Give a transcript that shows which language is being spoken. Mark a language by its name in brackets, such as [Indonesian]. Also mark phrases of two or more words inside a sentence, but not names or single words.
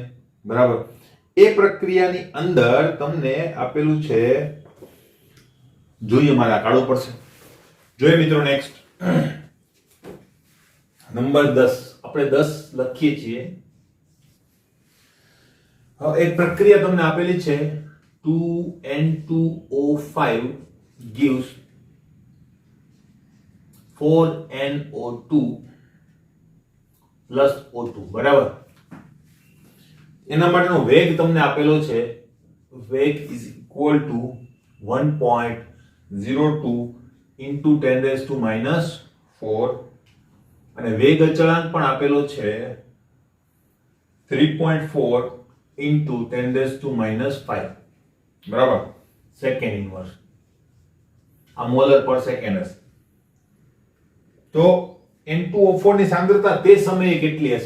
[Gujarati] બરાબર, એ પ્રક્રિયાની અંદર તમને આપેલું છે, જોઈએ મારે આ કાઢવું પડશે. જોઈએ મિત્રો, નેક્સ્ટ નંબર 10. આપણે 10 લખીએ છીએ. હવે એક પ્રક્રિયા તમને આપેલી છે 2N2O5 gives 4NO2 plus O2. બરાબર, એના માટેનો વેગ તમને આપેલો છે. વેગ [English] is equal to [Gujarati] 1.02 into 10⁻⁴ અને વેગ અચળાંક પણ આપેલો છે 3.4 into 10⁻⁵. બરાબર, [English] second inverse. [Gujarati] આ [English] molar per second [Gujarati] હશે. તો N2O4 ની સાંદ્રતા તે સમયે કેટલી હશે?